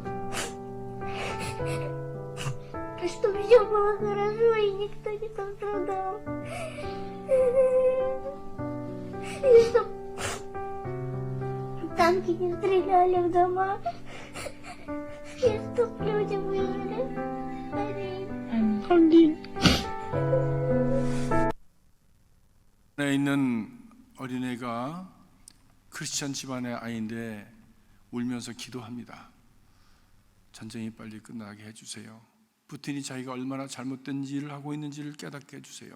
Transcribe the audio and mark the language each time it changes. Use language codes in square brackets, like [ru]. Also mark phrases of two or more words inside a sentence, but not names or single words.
[ru] Чтобы все было хорошо и никто не пострадал. И чтоб танки не стреляли в дома. И чтоб люди выжили. Аминь. [ko] 안에 있는 어린애가 크리스찬 집안의 아이인데 울면서 기도합니다. 전쟁이 빨리 끝나게 해주세요. 푸틴이 자기가 얼마나 잘못된 일을 하고 있는지를 깨닫게 해주세요.